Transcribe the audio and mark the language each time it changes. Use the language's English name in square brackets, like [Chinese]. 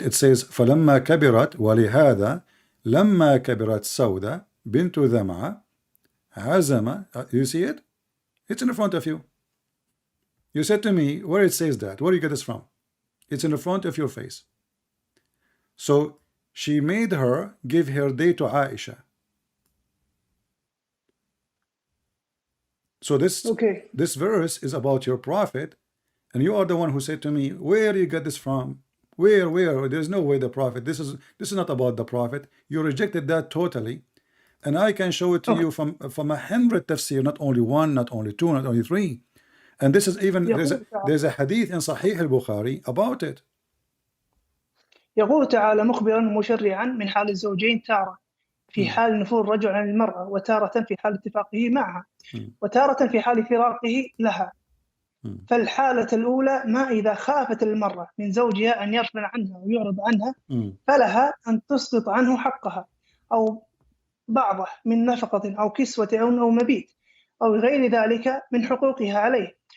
[Arabic] It says فلما كبرت ولهذا لما كبرت سودة بنت ذمعة عزم. [English] You see it? It's in front of you. You said to me, where it says that? Where do you get this from? It's in the front of your face. So she made her give her day to Aisha. So this verse is about your prophet, and you are the one who said to me, where do you get this from? Where? There's no way the prophet. This is not about the prophet. You rejected that totally, and I can show it to you from 100 tafsir, not only one, not only two, not only three. And this is even there's a hadith in Sahih al-Bukhari about it. [Arabic] يقول تعالى مخبرا مشرعا من حال الزوجين تارة في حال نفور الرجل عن المرأة وتارة في حال اتفاقه معها وتارة في حال فراقه لها. فالحالة الأولى ما إذا خافت المرأة من زوجها أن يرفع عنها ويعرض عنها فلها أن تسقط عنه حقها أو بعضه من نفقة أو كسوة أو مبيت أو غير ذلك من حقوقها عليه